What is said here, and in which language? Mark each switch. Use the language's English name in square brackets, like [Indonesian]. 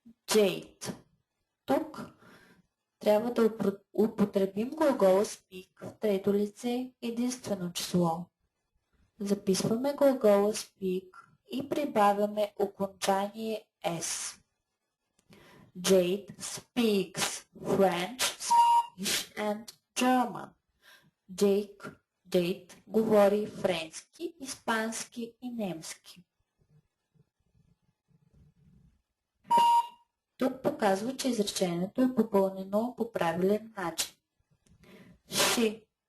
[English] Jade. [Bulgarian] Тук трябва да употребим глагола speak в трето лице единствено число. Записваме глагола speak и прибавяме окончание s. [English] Jade speaks French, Spanish and German. [Bulgarian] Jade говори френски, испански и немски. Тук показва, че изречението е попълнено по правилен начин. [English] She.